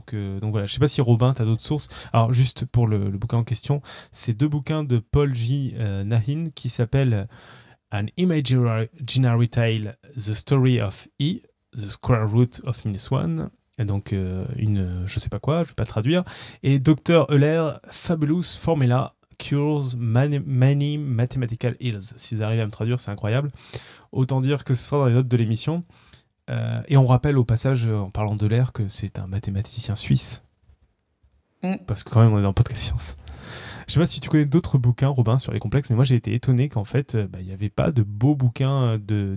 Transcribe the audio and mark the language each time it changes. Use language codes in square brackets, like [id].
[fr] Donc voilà, je ne sais pas si Robin, tu as d'autres sources. Alors juste pour le bouquin en question, c'est deux bouquins de Paul J. [en] Nahin [fr] qui s'appellent [en] An Imaginary Tale, The Story of E, The Square Root of Minus One. [fr] Et donc une, je ne sais pas quoi, je ne vais pas traduire. [en] Et Dr. Euler, Fabulous Formula. Cures many mathematical ills. [fr] S'ils arrivent à me traduire, c'est incroyable. Autant dire que ce sera dans les notes de l'émission. Et on rappelle au passage, en parlant de l'air, que c'est un mathématicien suisse. Parce que quand même, on est dans Podcast Science. Je sais pas si tu connais d'autres bouquins, Robin, sur les complexes, mais moi j'ai été étonné qu'en fait, il n'y avait pas de beaux bouquins de